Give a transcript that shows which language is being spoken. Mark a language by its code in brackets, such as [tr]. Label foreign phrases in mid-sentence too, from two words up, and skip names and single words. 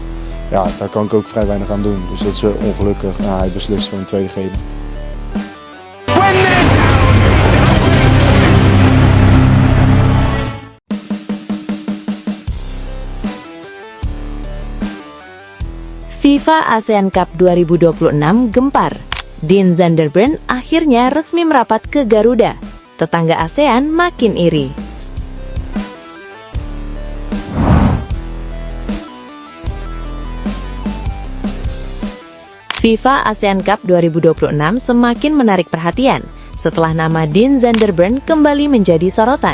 [nl] Ja, daar kan ik ook vrij weinig aan doen. Dus dat is ongelukkig. Ja, hij beslist voor een tweede gele. [id] FIFA ASEAN Cup 2026 gempar. Dean Zunderburn akhirnya resmi merapat ke Garuda. Tetangga ASEAN makin iri. FIFA ASEAN Cup 2026 semakin menarik perhatian setelah nama Dean Zunderburn kembali menjadi sorotan.